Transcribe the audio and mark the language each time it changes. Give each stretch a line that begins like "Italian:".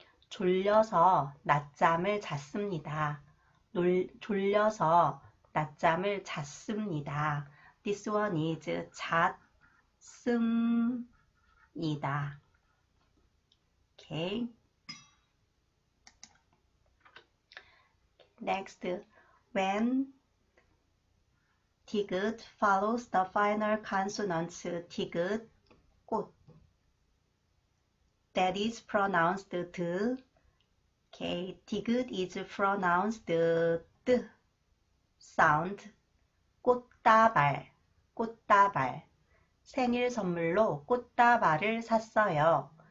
Korean: 졸려서 낮잠을 잤습니다.
English: This one is 잤습니다. Okay. Next, when 디귿 follows the final consonants 디귿, 꽃. That is pronounced 드. Okay, 디귿 is pronounced 드 sound.
Korean: 꽃다발. 생일 선물로 꽃다발을 샀어요.